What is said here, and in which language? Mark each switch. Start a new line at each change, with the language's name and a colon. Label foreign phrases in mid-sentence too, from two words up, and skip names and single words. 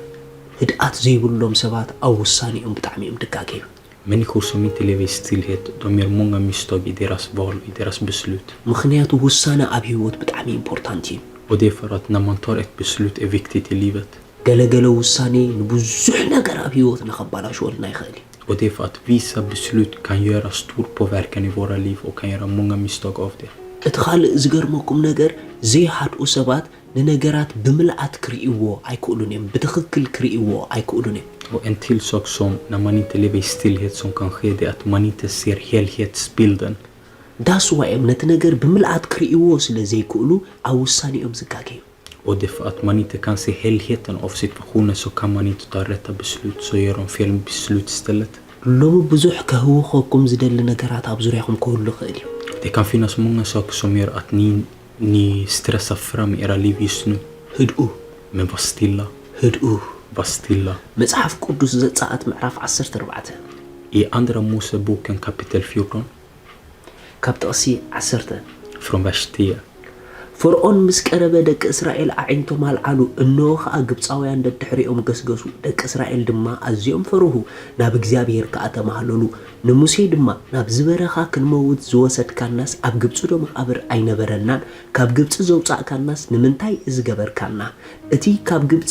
Tigrinya: ህድኣት ዘይብሎም ሰባት ኣብ ውሳኔኦም ብጣዕሚ እዮም ድጋገዩ
Swedish: Människor som inte lever i stillhet, de gör många misstag i deras val, i deras beslut.
Tigrinya: ምኽንያቱ ውሳነ ኣብ ህይወት ብጣዕሚ ኢምፖርታንት እዩ
Swedish: Och det är för att när man tar ett beslut är viktigt i livet.
Tigrinya: ገለገለ ውሳኔ ንብዙሕ ነገር ኣብ ህይወትና ከበላሽወልና ይኽእል እዩ
Swedish: Och det är för att vissa beslut kan göra stor påverkan i våra liv och kan göra många misstag av det.
Tigrinya: እቲ ካልእ ዝገርመኩም ነገር ዘይሓድኡ ሰባት ንነገራት ብምልኣት ክርእይዎ ኣይክእሉን እዮም ብትክክል ክርእይዎ ኣይክእሉን እዮም
Swedish: Och en till sak som när man inte lever i stillhet som kan ske, det är att man inte ser helhetsbilden.
Tigrinya: ዳስዋ እዮም ነቲ ነገር ብምልኣት ክርእይዎ ስለ ዘይክእሉ ኣብ ውሳኔኦም ዝጋገዩ
Swedish: Och det är för att man inte kan se helheten av situationen så kan man inte ta rätta beslut, så gör de fel beslut istället.
Tigrinya: ሎሚ ብዙሕ ከህውኸኩም ዝደሊ ነገራት ኣብ ዙርያኹም ክህሉ ይኽእል እዩ
Swedish: Det kan finnas många saker som gör att ni stressar fram era liv just nu.
Tigrinya: ህድኡ
Swedish: Men var stilla,
Tigrinya: ህድኡ
Swedish: var stilla.
Tigrinya: መጽሐፍ ቅዱስ ዘጸአት ምዕራፍ 14
Swedish: I andra Moseboken kapitel 14
Tigrinya: ካብ ጥቕሲ 10
Swedish: från vers 10.
Tigrinya: ፈርዖን ምስ ቀረበ ደቂ እስራኤል ኣዒንቶም ኣልዓሉ እነሆ ከዓ ግብፃውያን ደድሕሪኦም ገስገሱ ደቂ እስራኤል ድማ ኣዝዮም ፈርሁ ናብ እግዚአብሔር ከዓ ተማህለሉ ንሙሴ ድማ ናብ ዝበረኻ ክንመውት ዝወሰድካናስ ኣብ ግብፂ ዶ መቃብር ኣይነበረናን ካብ ግብፂ ዘውፃእካናስ ንምንታይ ዝገበርካና እቲ ኣብ